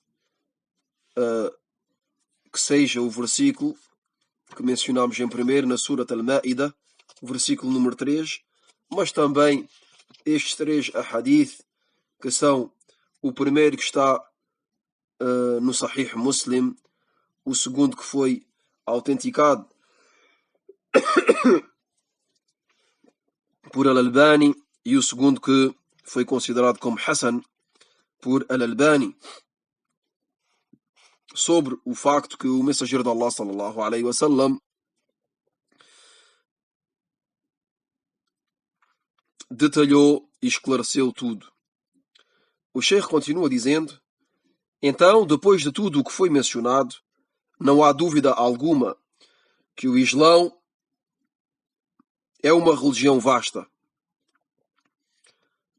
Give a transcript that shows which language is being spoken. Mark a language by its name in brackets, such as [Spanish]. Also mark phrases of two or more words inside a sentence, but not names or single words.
[Portuguese] que seja o versículo que mencionamos em primeiro na Surat Al-Ma'idah, versículo número 3, mas também estes três ahadith, que são o primeiro que está no Sahih Muslim, o segundo que foi autenticado por Al-Albani e o segundo que foi considerado como Hassan por Al-Albani, sobre o facto que o mensageiro de Allah [Arabic] صلى الله عليه وسلم [Portuguese] detalhou e esclareceu tudo. O Sheikh continua dizendo: então, depois de tudo o que foi mencionado, não há dúvida alguma que o Islão é uma religião vasta.